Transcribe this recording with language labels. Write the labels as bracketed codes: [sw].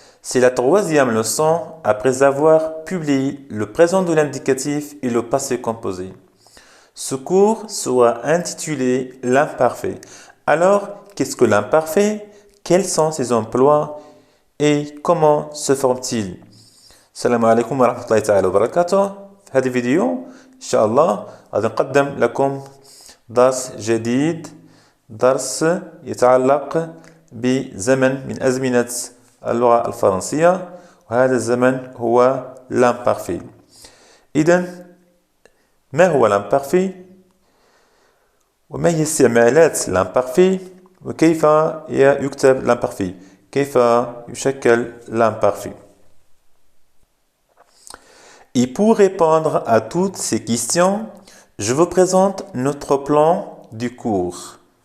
[fr] C'est la troisième leçon après avoir publié le présent de l'indicatif et le passé composé. Ce cours sera intitulé l'imparfait. Alors, qu'est-ce que l'imparfait? Quels sont ses emplois et comment se forme-t-il? [ar] السلام عليكم ورحمة الله تعالى وبركاته. في هذا الفيديو إن شاء الله غادي نقدم لكم درس جديد، درس يتعلق بزمن من أزمنة اللغة الفرنسية، وهذا الزمن هو l'imparfait. إذن ما هو l'imparfait؟ وما هي استعمالات l'imparfait؟ وكيف يكتب l'imparfait؟ كيف يشكل l'imparfait؟ [fr] Et pour répondre à toutes ces questions, je vous présente notre plan du cours.